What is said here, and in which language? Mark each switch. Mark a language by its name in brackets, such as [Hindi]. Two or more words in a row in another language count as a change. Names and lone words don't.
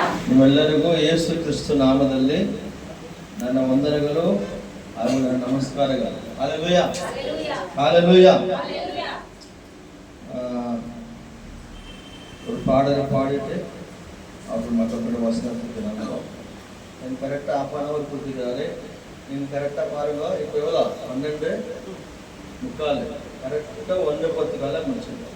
[Kannada] ನಿಮ್ಮೆಲ್ಲರಿಗೂ ಯೇಸು ಕ್ರಿಸ್ತು ನಾಮದಲ್ಲಿ ನನ್ನ ವಂದನೆಗಳು ಹಾಗೂ ನನ್ನ ನಮಸ್ಕಾರಗಳು. ಹಲ್ಲೆಲೂಯಾ, ಹಲ್ಲೆಲೂಯಾ. [Tamil] ஒரு பாடலை பாடிட்டு அப்புறம் மற்றபடி வசனம் கொடுக்குறாங்க. எனக்கு கரெக்டாக [English] half an hour [Tamil] கொடுத்துருக்காரு. நீங்கள் கரெக்டாக பாருங்க. இப்போ எவ்வளோ 12:45 கரெக்டாக 1:10 முடிச்சிருக்கோம்.